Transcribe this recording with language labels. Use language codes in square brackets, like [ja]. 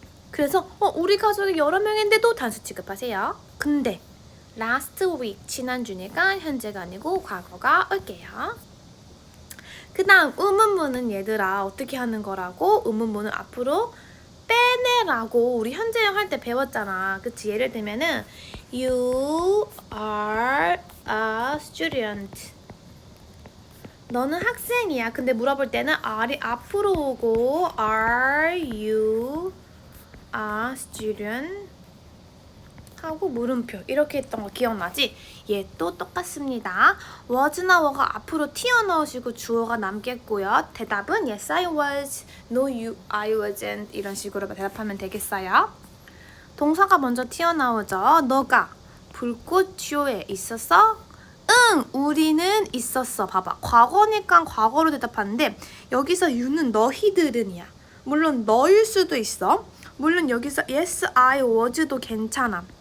[ko] 그래서 우리 가족이 여러 명인데도 단수 취급하세요. 근데 last week 지난주니까 현재가 아니고 과거가 올게요. 그 다음 의문문은 얘들아 어떻게 하는 거라고? 의문문은 앞으로 빼내라고 우리 현재형 할 때 배웠잖아. 그치? 예를 들면은 [en] You are a student. [ko] 너는 학생이야. 근데 물어볼 때는 are이 앞으로 오고 [en] Are you a student? [ko] 하고 물음표 이렇게 했던 거 기억나지? 얘도 똑같습니다. was나 were가 앞으로 튀어나오시고 주어가 남겠고요. 대답은 [en] yes I was, no I wasn't [ko] 이런 식으로 대답하면 되겠어요. 동사가 먼저 튀어나오죠. 너가 불꽃쇼에 있었어? 응, 우리는 있었어. 봐봐. 과거니까 과거로 대답하는데 여기서 you는 너희들은이야. 물론 너일 수도 있어. 물론 여기서 [en] yes I was [ko] 도 괜찮아.